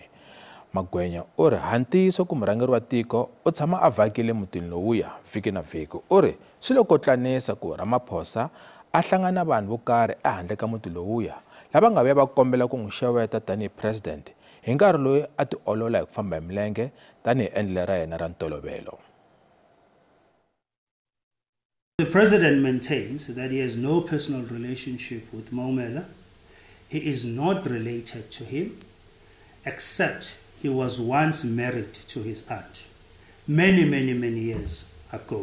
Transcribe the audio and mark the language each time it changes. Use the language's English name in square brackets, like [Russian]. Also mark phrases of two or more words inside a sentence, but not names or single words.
[Tsonga] Magwenya u ri hantiso ku murhangeri wa tiko u tshama a vhakile mutini lowuya vhiki na vhiki. U ri swi lo kotlanisa ku Ramaphosa a hlangana na vanhu vo karhi ehandle ka muti lowuya lava nga vuya va kombela ku n'wi xeweta tanihi president hi nkarhi loyi a ti olola hi ku famba hi milenge tanihi endlelo ra yena ra ntolovelo. [English] The president maintains that he has no personal relationship with Maumela. He is not related to him, except he was once married to his aunt many years ago.